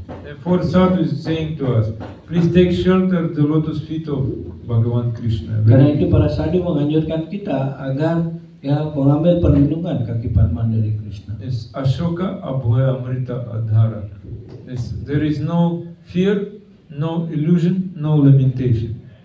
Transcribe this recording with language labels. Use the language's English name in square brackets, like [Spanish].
[English] Therefore Sadhu is saying to us, please take shelter the lotus feet of Bhagavan Krishna. [Indonesian] Karena itu para sadhu menganjurkan kita agar ya mengambil perlindungan kaki padma dari Krishna. [English] It's Ashoka Abhoya Amrita Adhara. There is no fear, no illusion, no limitation.